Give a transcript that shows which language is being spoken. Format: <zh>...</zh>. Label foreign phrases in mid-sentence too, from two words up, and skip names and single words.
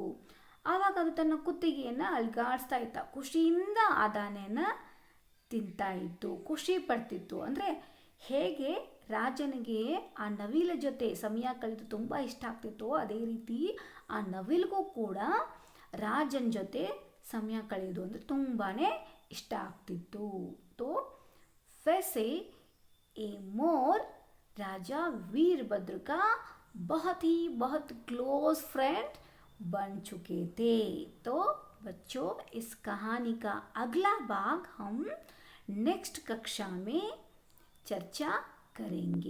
<kn>ಆವಾಗ ಅದು ತನ್ನ ಕುತ್ತಿಗೆಯನ್ನು ಅಲ್ಗಾಡಿಸ್ತಾ ಇತ್ತ, ಖುಷಿಯಿಂದ ಆ ದಾನೆಯನ್ನು ತಿಂತಾ ಇತ್ತು, ಖುಷಿ ಪಡ್ತಿತ್ತು. ಅಂದರೆ ಹೇಗೆ ರಾಜನಿಗೆ ಆ ನವಿಲ ಜೊತೆ ಸಮಯ ಕಳೆದು ತುಂಬ ಇಷ್ಟ ಆಗ್ತಿತ್ತು, ಅದೇ ರೀತಿ ಆ ನವಿಲಿಗೂ ಕೂಡ ರಾಜನ ಜೊತೆ ಸಮಯ ಕಳೆಯೋದು ಅಂದರೆ ತುಂಬಾ ಇಷ್ಟ ಆಗ್ತಿತ್ತು.</kn> <hi>तो वैसे ए मोर राजा वीरभद्र का बहुत</hi> <en>close friend</en> <hi>बन चुके थे. तो बच्चों, इस कहानी का अगला भाग हम नेक्स्ट कक्षा में चर्चा करेंगे.</hi>